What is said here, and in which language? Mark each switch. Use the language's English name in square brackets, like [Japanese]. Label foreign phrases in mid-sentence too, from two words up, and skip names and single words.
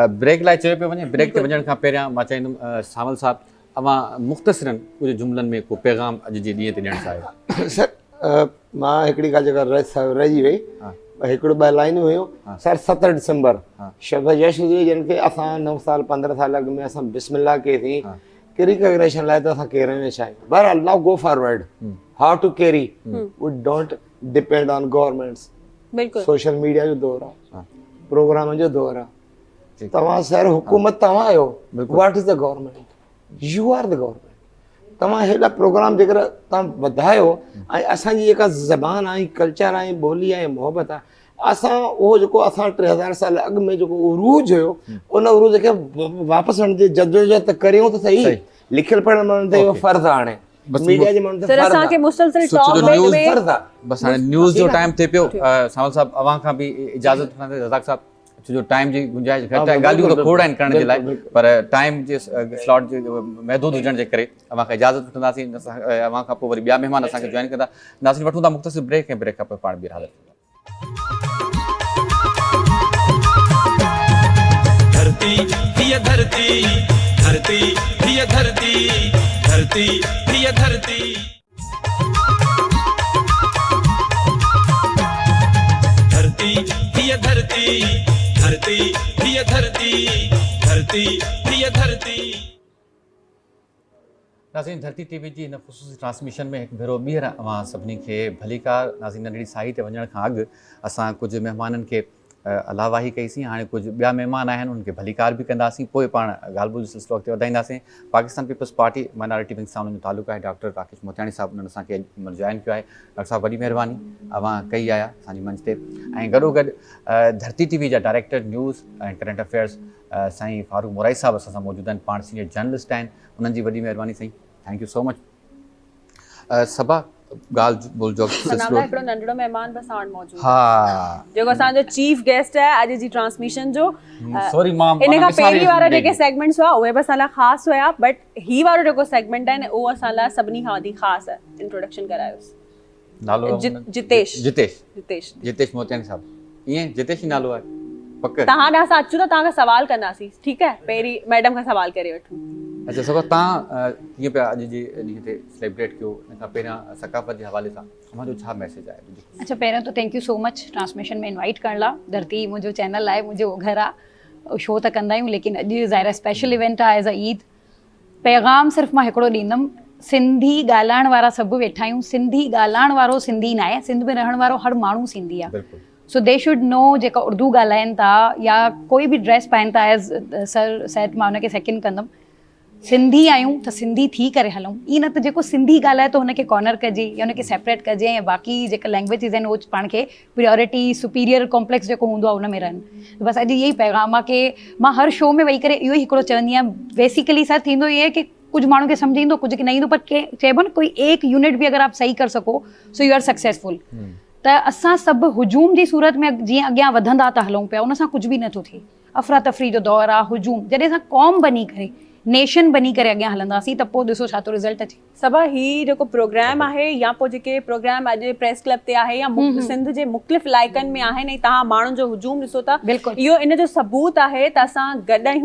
[Sindhi] ब्रेक लाइ चयो पियो वञे, ब्रेक ते वञण खां पहिरियां मां चाहींदुमि सावल साहब अवां मुख़्तसिरनि कुझु जुमलनि में को पैगाम अॼु जे ॾींहं ते ॾियणु चाहियो। सर मां हिकिड़ी ॻाल्हि जेका रहिजी वई, हिकिड़ो ॿ लाइनूं हुयूं सर। 7 दिसंबर शब यश हुजे, जिन खे असां 9 साल 15 साल अॻु में असां बिस्मिल्लाह कईसीं कि रिकग्निशन लाइ त असां केर में छा आहियूं। [English] बहरहाल now go forward, how to carry, we don't depend on governments. social media [Sindhi] जो दौर आहे, प्रोग्राम जो दौर आहे। तव्हां सर हुकूमत तव्हां आहियो, [English] what is the government, you are the government. [Sindhi] तव्हां हेॾा प्रोग्राम जेकर तव्हां वधायो ऐं असांजी जेका ज़बान आहे, कल्चर आहे, ॿोली आहे, मुहबत आहे, असां उहो जेको असां 3000 साल अॻु में जेको उरूज हुयो, उन उरूज खे वापसि आणण जी जदोजहद करियूं त सही। लिखियलु पढ़ण माण्हुनि ते इहो फर्ज़ु आहे, हाणे मीडिया जे माण्हुनि ते फर्ज़ु आहे। बस हाणे न्यूज़ जो टाइम थिए पियो। सावल साहब अवां खां बि इजाज़त वठंदे, रज़ाक साहब छो जो टाइम जी गुंजाइश घटि आहे, ॻाल्हियूं त खोड़ आहिनि करण जे लाइ, पर टाइम जे स्लॉट जे महदूद हुजण जे करे अवां खां इजाज़त वठंदासीं। अवां खां पोइ वरी ॿिया महिमान असांखे जॉइन कंदा। नाज़रीन वठूं था मुख़्तसिर ब्रेक, ऐं ब्रेक खां पोइ पाण बि हाज़िर धरती हिय धरती, धरती हिय धरती, धरती हिय धरती। धरती हिय धरती, धरती हिय धरती, धरती हिय धरती। नाज़रीन धरती टीवी जी हिन ख़ुसूसी ट्रांसमिशन में हिकु भेरो ॿीहर अवां सभिनी खे भलीकार। नाज़रीन नंढड़ी साई ते वञण खां अॻु असां कुझु महिमाननि खे अलावाही कईसीं, हाणे कुझु ॿिया महिमान आहिनि उनखे भलीकार बि कंदासीं, पोइ पाण ॻाल्हि ॿोल जो सिलसिलो अॻिते वधाईंदासीं। पाकिस्तान पीपल्स पार्टी [English] minority wing [Sindhi] सां उन्हनि जो तालुक़ु आहे। डॉक्टर राकेश मोतियाणी साहब उन्हनि असांखे जॉइन कयो आहे। डॉक्टर साहब वॾी महिरबानी अवां कई आया असांजी मंच ते। ऐं गॾोगॾु धरती टीवी जा [English] director news [Sindhi] ऐं [English] current affairs [Sindhi] साईं फारूक मोराई साहब असां सां मौजूदु आहिनि, पाण [English] senior journalist [Sindhi] आहिनि, उन्हनि जी वॾी महिरबानी साईं, [English] thank you so much. [Sindhi] सभा ॻाल्हि ॿोल जो सिलसिलो हिकिड़ो नंढड़ो महिमान बि साण मौजूदु आहे, जेको असांजो चीफ गेस्ट आहे अॼु जी ट्रांसमिशन जो। सॉरी मां इन खां पहिरीं वारा जेके सेगमेंट्स हुआ उहे बि असां लाइ ख़ासि हुया, बट ही वारो जेको सेगमेंट आहे न उहो असां लाइ सभिनी खां वधीक ख़ासि आहे। इंट्रोडक्शन करायोसि। नालो जितेश मोतियानी साहब। ईअं जितेश ई नालो आहे पक? तव्हां ॾांहुं असां अचूं त तव्हांखां सवाल कंदासीं, ठीकु आहे? पहिरीं मैडम खां सवाल करे वठूं। अच्छा सभा तव्हां कीअं पिया अॼु जे ॾींहं ते सेलिब्रेट कयो, इन खां पहिरियां सकाफ़त जे हवाले सां तव्हांजो छा मैसेज आहे? अच्छा पहिरियों त [English] thank you so much [Sindhi] ट्रांसमिशन में इनवाइट करण लाइ। धरती मुंहिंजो चैनल आहे, मुंहिंजो घर आहे, शो त कंदा आहियूं, लेकिन अॼु ज़ाहिर [English] special event [Sindhi] आहे [English] as a Eid. [Sindhi] पैगाम सिर्फ़ु मां हिकिड़ो ॾींदमि, सिंधी ॻाल्हाइण वारा सभु वेठा आहियूं, सिंधी ॻाल्हाइण वारो सिंधी न आहे, सिंध में रहण वारो हर माण्हू सिंधी आहे। [English] so they should no [Sindhi] जेका उर्दू ॻाल्हाइनि था या कोई बि ड्रेस पाइनि था, [English] as sir set [Sindhi] मां हुनखे सेकेंड कंदमि, सिंधी आहियूं त सिंधी थी करे हलूं। ई न त जेको सिंधी ॻाल्हाए थो हुनखे कॉर्नर कजे या हुनखे सेपरेट कजे, ऐं बाक़ी जेका लैंग्वेजिस आहिनि उहो पाण खे [English] priority superior complex [Sindhi] जेको हूंदो आहे हुन में रहनि। बसि अॼु इहो ई पैगाम आहे कि मां हर शो में वेही करे इहो ई हिकिड़ो चवंदी आहियां। बेसिकली सर थींदो इहो आहे कि कुझु माण्हू खे सम्झ ईंदो, कुझु खे न ईंदो, पर चइबो न कोई एक यूनिट बि [Urdu] اگر آپ صحیح کر سکو [English] so you are successful. [Sindhi] त असां सभु हुजूम जी सूरत में जीअं अॻियां वधंदा था हलूं पिया, उन सां कुझु बि नथो थिए। अफ़रा तफ़री जो दौरु आहे, हुजूम। जॾहिं असां क़ौम बनी करे नेशन बनी करे अॻियां हलंदासीं त पोइ ॾिसो छा थो रिज़ल्ट अचे। सबा ही जेको प्रोग्राम आहे या पोइ जेके प्रोग्राम अॼु [English] press club [Sindhi] ते आहे या सिंध जे मुख़्तलिफ़ इलाइक़नि में आहिनि ऐं तव्हां माण्हुनि जो हुजूम ॾिसो था, इहो इन जो सबूत आहे त असां गॾु आहियूं।